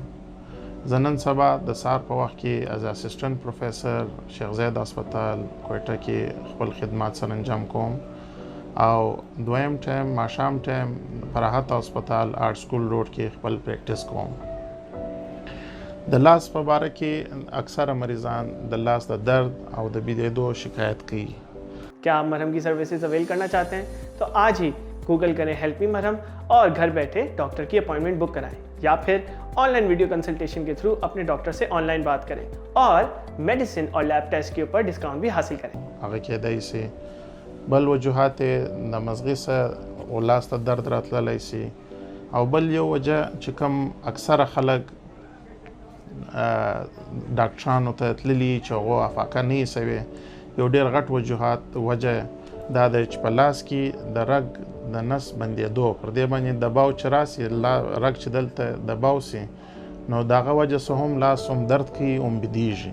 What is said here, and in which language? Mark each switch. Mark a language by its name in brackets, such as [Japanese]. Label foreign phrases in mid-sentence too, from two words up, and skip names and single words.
[Pashto] زه نن سبا د سهار په وخت کې از [English] assistant professor [Pashto] شیخ زاید هسپتال کوټه کې خپل خدمات سره انجام کوم او دویم ټایم ماښام ټایم فراحت هسپتال آرټ سکول روډ کې خپل پریکټس کوم. د لاس په باره کې اکثره مریضان د لاس د درد او د بېدېدو شکایت کوي. [Urdu] کیا آپ مرہم کی [English] services avail [Urdu] کرنا چاہتے ہیں تو آج ہی گوگل کریں [English] help me [Urdu] مرہم اور گھر بیٹھے ڈاکٹر کی [English] appointment book [Urdu] کرائیں یا پھر [English] online video consultation [Urdu] کے تھرو اپنے ڈاکٹر سے آن لائن بات کریں اور میڈیسن اور [English] lab test [Urdu] کے اوپر ڈسکاؤنٹ بھی حاصل کریں. [Pashto] هغه کېدای شي بل وجوهات د مزغې سره او لاس ته درد راتللی شي او بل یو وجه چې کوم اکثره خلک ډاکټرانو ته تللي چې هغو افاقه نه ایسوي. یو ډېر غټ وجوهات وجه دا دی چې په لاس کې د رګ د نس بندېدو پر دې باندې دباو چې راسي رګ چې دلته دباو سي نو د هغه وجه څه هم لاس هم درد کوي هم بېدېږي.